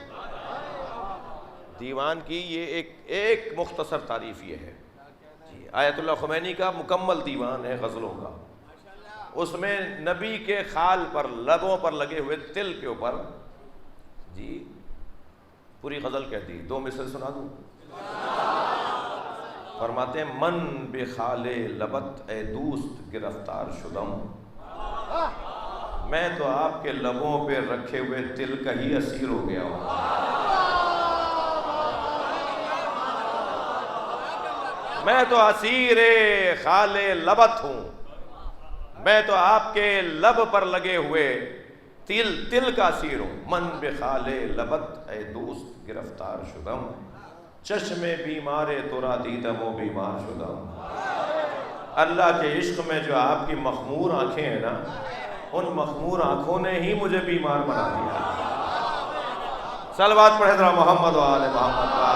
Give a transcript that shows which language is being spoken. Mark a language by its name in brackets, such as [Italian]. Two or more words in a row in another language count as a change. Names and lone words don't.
[Urdu] دیوان کی یہ ایک مختصر تعریف یہ ہے جی، آیت اللہ خمینی کا مکمل دیوان ہے غزلوں کا، اس میں نبی کے خال پر، لبوں پر لگے ہوئے تل کے اوپر جی پوری غزل کہہ دی۔ 2 مثل سنا دوں؟ فرماتے ہیں [Persian] من بے خال لبت اے دوست گرفتار شدم، [Urdu] میں تو آپ کے لبوں پہ رکھے ہوئے تل کا ہی اسیر ہو گیا ہوں. میں تو اسیر خال لبت ہوں. میں تو آپ کے لب پر لگے ہوئے تل کا اسیر ہوں. [Persian] من بخال لبت اے دوست گرفتار شدم، چشم بیمار ترا دیدم و بیمار شدم. [Urdu] اللہ کے عشق میں جو آپ کی مخمور آنکھیں ہیں نا، ان مخمور آنکھوں نے ہی مجھے بیمار بنا دیا. صلوات پڑھے ذرا محمد و آل محمد.